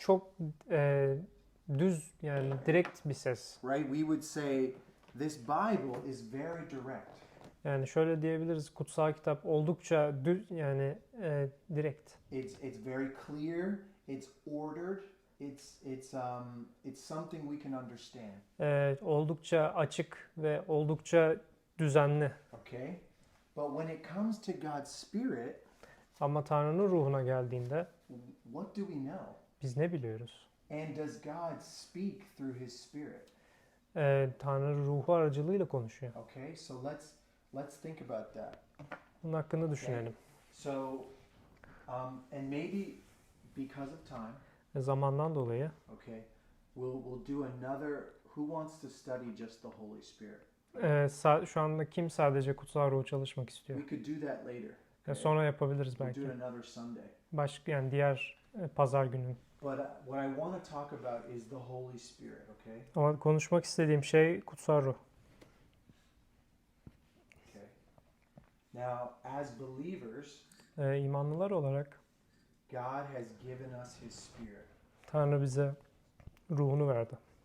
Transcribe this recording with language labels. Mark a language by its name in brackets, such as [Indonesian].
[Turkish] çok düz yani direkt bir ses. [English] Right? We would say this Bible is very direct. [Turkish] Yani şöyle diyebiliriz, kutsal kitap oldukça düz yani direkt. [English] It's very clear. It's ordered. It's something we can understand. [Turkish] Oldukça açık ve oldukça düzenli. [English] Okay? But when it comes to God's Spirit, [Turkish] Ama Tanrı'nın ruhuna geldiğinde [English] what do we know? [Turkish] biz ne biliyoruz? [English] And does God speak through His Spirit? [Turkish] Tanrı ruhu aracılığıyla konuşuyor. [English] Okay, so let's think about that. [Turkish] Bunun hakkında düşünelim. [English] So, and maybe because of time, [Turkish] Zamandan dolayı [English] okay, we'll do another. Who wants to study just the Holy Spirit? [Turkish] şu anda kim sadece kutsal ruhu çalışmak istiyor? [English] We could do that later. [Turkish] Sonra yapabiliriz [English] We'll do [Turkish] belki. [English] it another Sunday. [Turkish] Başka yani diğer pazar günü. [English] But what I want to talk about is the Holy Spirit. Okay. [Turkish] Ama konuşmak istediğim şey kutsal ruh. [English] Okay. Now, as believers, [Turkish] İmanlılar olarak [English] God has given us His Spirit. [Turkish] Tanrı bize ruhunu verdi.